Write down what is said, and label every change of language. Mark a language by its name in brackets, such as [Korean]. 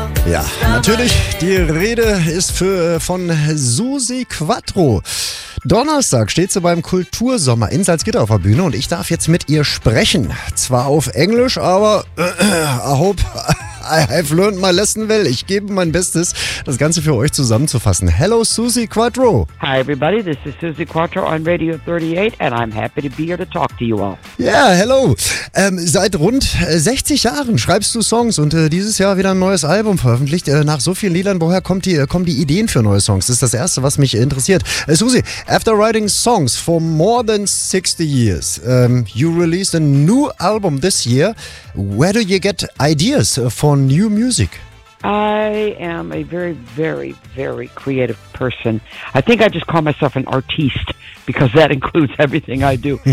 [German] Ja, natürlich, die Rede ist von Susi Quattro. Donnerstag steht sie beim Kultursommer in Salzgitter auf der Bühne und ich darf jetzt mit ihr sprechen. Zwar auf Englisch, aber [English] I have learned my lesson well. [German] Ich gebe mein Bestes, das Ganze für euch zusammenzufassen. [English] Hello, Susi Quattro. Hi, everybody. This is Susi Quattro on Radio 38 and I'm happy to be here to talk to you all. Yeah, hello. [German] Seit rund 60 Jahren schreibst du Songs und dieses Jahr wieder ein neues Album veröffentlicht. Nach so vielen Liedern, woher kommen die Ideen für neue Songs? Das ist das Erste, was mich interessiert. [English] Susi, after writing songs for more than 60 years, you released a new album this year. Where do you get ideas for new music? I am a very, very, very creative person. I think I just call myself an artiste because that includes everything I do.